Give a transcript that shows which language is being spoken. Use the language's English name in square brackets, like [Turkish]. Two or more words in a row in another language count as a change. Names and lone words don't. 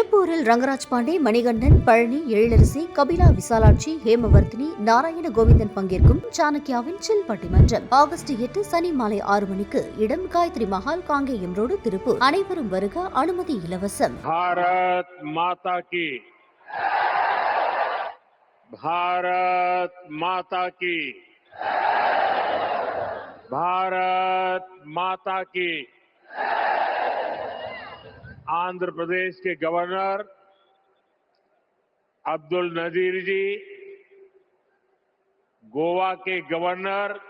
[Tamil] திருப்பூரில் ரங்கராஜ் பாண்டே, மணிகண்டன், பழனி, எழிலரசி, கபிலா விசாலாட்சி, ஹேமவர்த்தினி, நாராயண கோவிந்தன் பங்கேற்கும் சாணக்கியாவின் சில் பட்டிமன்றம் ஆகஸ்ட் 8 சனி மாலை 6 மணிக்கு. இடம் காயத்ரி மஹால், காங்கேயம் ரோடு, திருப்பூர். அனைவரும் வருக. அனுமதி இலவசம். [Hindi] भारत माता की, भारत माता की, भारत माता की। आंध्र प्रदेश के गवर्नर अब्दुल नजीर जी, गोवा के गवर्नर